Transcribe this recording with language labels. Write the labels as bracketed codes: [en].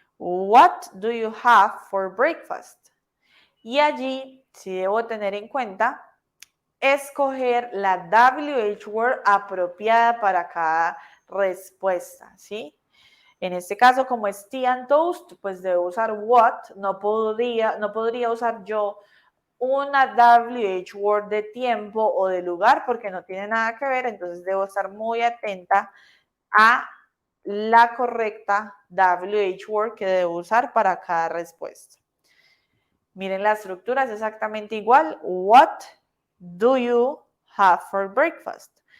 [en] What do you have for breakfast? [es] Y allí sí debo tener en cuenta escoger la WH word apropiada para cada respuesta, ¿sí? En este caso, como es [en] tea and toast, [es] pues debo usar what, no podría usar yo una WH word de tiempo o de lugar porque no tiene nada que ver, entonces debo estar muy atenta a la correcta WH word que debo usar para cada respuesta. Miren, la estructura es exactamente igual. [en] What do you have for breakfast?